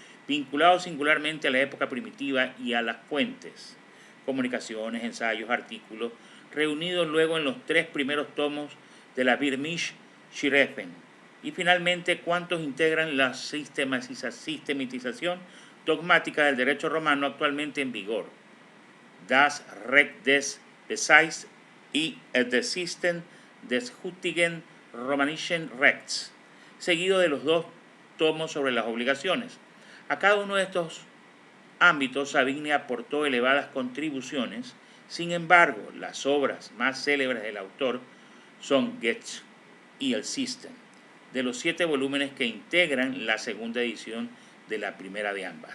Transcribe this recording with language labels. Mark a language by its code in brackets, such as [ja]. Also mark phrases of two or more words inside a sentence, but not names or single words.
[es] vinculado singularmente a la época primitiva y a las fuentes, comunicaciones, ensayos, artículos, reunidos luego en los 3 primeros tomos de la Birmish Shirrefen, y finalmente cuantos integran la sistematización dogmática del derecho romano actualmente en vigor, [de] Das Recht des Beseits y des System des heutigen romanischen Rechts, [es] seguido de los 2 tomos sobre las obligaciones. A cada uno de estos ámbitos Savigny aportó elevadas contribuciones. Sin embargo, las obras más célebres del autor son Gesetz y el System, de los 7 volúmenes que integran la segunda edición de la primera de ambas.